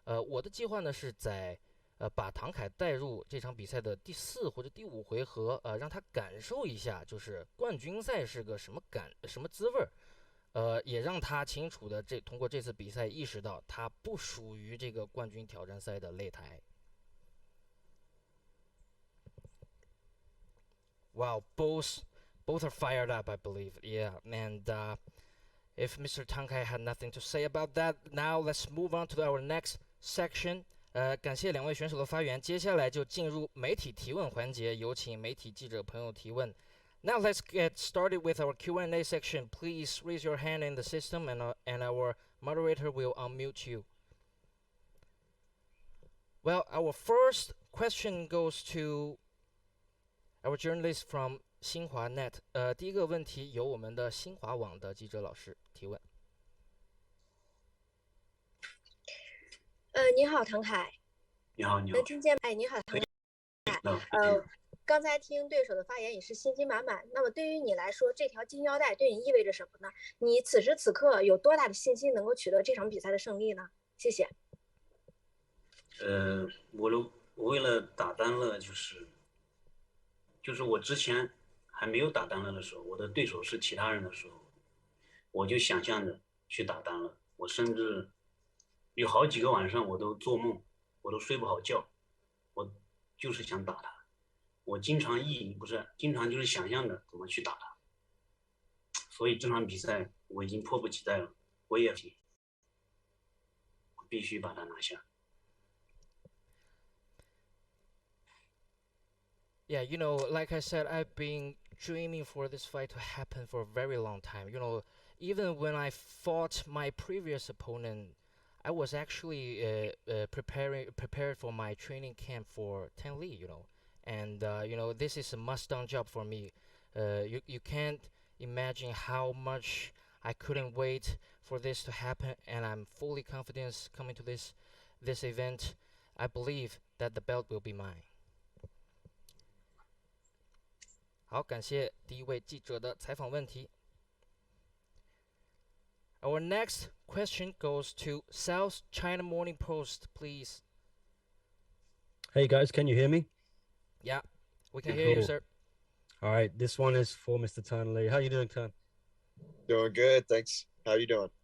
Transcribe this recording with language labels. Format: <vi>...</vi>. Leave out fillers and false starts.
<zh>我的计划呢是在把唐凯带入这场比赛的第4或者第5回合，让他感受一下就是冠军赛是个什么滋味儿。也让他清楚的通过这次比赛意识到他不属于这个冠军挑战赛的擂台。</zh> <en>Wow, both are fired up, I believe. Yeah, and if Mr. Tang Kai had nothing to say about that, now let's move on to our next section.</en> <zh>感谢2位选手的发言，接下来就进入媒体提问环节，有请媒体记者朋友提问。</zh> <en>Now let's get started with our Q&A section. Please raise your hand in the system, and our moderator will unmute you. Well, our first question goes to our journalist from 新华 Net.</en> <zh>第一个问题由我们的新华网的记者老师提问。你好，唐凯。你好，你好。能听见？哎，你好，唐凯。刚才听对手的发言也是信心满满。那么对于你来说，这条金腰带对你意味着什么呢？你此时此刻有多大的信心能够取得这场比赛的胜利呢？谢谢。我为了打单乐，就是我之前还没有打单乐的时候，我的对手是其他人的时候，我就想象着去打单乐。我甚至有好几个晚上我都做梦，我都睡不好觉，我就是想打他。我经常就是想象着怎么去打他，所以这场比赛我已经迫不及待了，我必须把它拿下。</zh> <en>Yeah, like I said, I've been dreaming for this fight to happen for a very long time. Even when I fought my previous opponent, I was actually prepared for my training camp for Thanh Le, And this is a must-done job for me. You can't imagine how much I couldn't wait for this to happen, and I'm fully confident coming to this event. I believe that the belt will be mine.</en> <zh>好，感谢第一位记者的采访问题。</zh> <en>Our next question goes to South China Morning Post, please. Hey guys, can you hear me? Yeah, we can hear you, Cool. sir. All right, this one is for Mr. Tan Le. How you doing, Tan? Doing good, thanks. How you doing?</en>